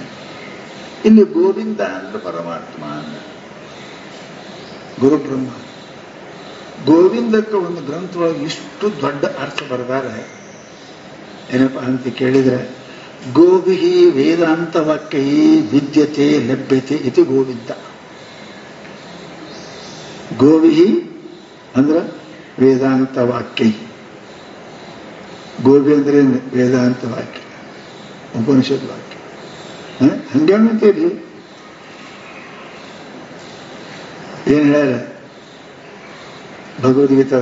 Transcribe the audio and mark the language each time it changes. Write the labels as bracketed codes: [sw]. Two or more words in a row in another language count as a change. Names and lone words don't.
[kn] ಇಲ್ಲಿ ಗೋವಿಂದ ಅಂದ್ರೆ ಪರಮಾತ್ಮ, ಗುರು ಬ್ರಹ್ಮ. ಗೋವಿಂದಕ್ಕೆ ಒಂದು ಗ್ರಂಥವಾಗಿ ಇಷ್ಟು ದೊಡ್ಡ ಅರ್ಥ ಬರೆದಾರೆ. ಏನಪ್ಪ ಅಂತ ಕೇಳಿದರೆ, [sa] ಗೋವಿಹಿ ವೇದಾಂತ ವಾಕ್ಯೈ ವಿದ್ಯತೆ ಲಭ್ಯತೆ ಇತಿ ಗೋವಿಂದ. [kn] ಗೋವಿಹಿ ಅಂದ್ರೆ [sa] ವೇದಾಂತ ವಾಕ್ಯೈ. [kn] ಗೋವಿ ಅಂದ್ರೆ ವೇದಾಂತ ವಾಕ್ಯ, ಉಪನಿಷತ್ ವಾಕ್ಯ. ಹಂಗೇನಂತೀರಿ? ಏನ್ ಹೇಳ್ಯಾರ ಭಗವದ್ಗೀತದ?